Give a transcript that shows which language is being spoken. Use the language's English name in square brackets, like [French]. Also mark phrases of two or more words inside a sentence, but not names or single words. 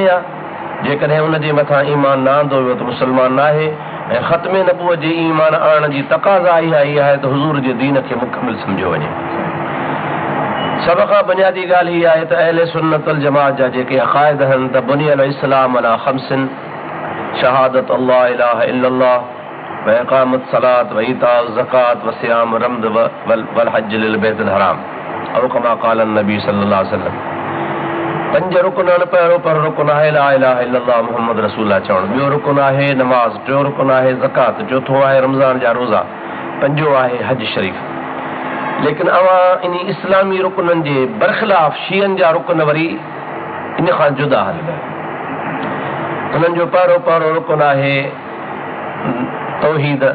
[Sindhi] जेकॾहिं उन जे मथां ईमान न आंदो वियो त मुस्लमान न आहे, ऐं ख़त्मे नबूअत जे ईमान आणण जी तक़ाज़ा इहा आहे त हुज़ूर जे दीन खे मुकमिल सम्झो वञे। सभ खां बुनियादी ॻाल्हि इहा आहे त अहले सुन्नत वल जमात जा जेके अक़ाइद आहिनि त [Arabic] بني الإسلام على خمس شهادة أن لا إله إلا الله وإقام الصلاة وإيتاء الزكاة وصيام رمضان والحج للبيت الحرام أو كما قال النبي صلى الله عليه وسلم. [Sindhi] 5 रुकन आहिनि। पहिरियों रुकन आहे [Arabic] لا إله إلا الله محمد رسول الله [Sindhi] चवणु। ॿियो रुकन आहे नमाज़। टियों रुकन आहे ज़कात। चौथों आहे रमज़ान जा रोज़ा। 5 आहे हज शरीफ़। लेकिन अवां इन इस्लामी रुकननि जे बरख़िलाफ़ शीयनि जा रुकन वरी इन खां जुदा हलंदा। उन्हनि जो पहिरियों रुकन आहे तौहीद।